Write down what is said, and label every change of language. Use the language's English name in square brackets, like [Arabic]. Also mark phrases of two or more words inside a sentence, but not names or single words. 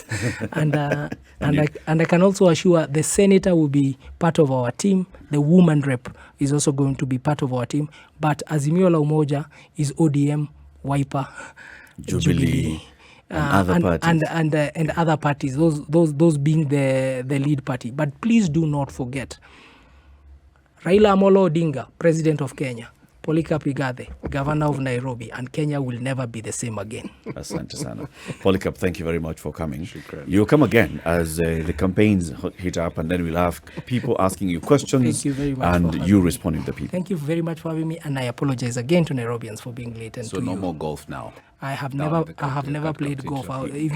[English] and I can also assure the senator will be part of our team. The woman rep is also going to be part of our team. But Azimio la Umoja is ODM, Wiper, Jubilee, and other parties. And other parties, those being the lead party. But please do not forget, Raila Amolo Odinga, President of Kenya, POLYCARP IGATHE, Governor of Nairobi, and Kenya will never be the same again. [Swahili] Asante sana. [English] POLYCARP, thank you very much for coming. You'll come again as the campaigns hit up, and then we'll have people asking you questions. Thank you very much for and having you me. responding to people. Thank you very much for having me, and I apologize again to Nairobians for being late. And So to no you. more golf now. I have No, never, the I have captain- never that played captain golf. should be-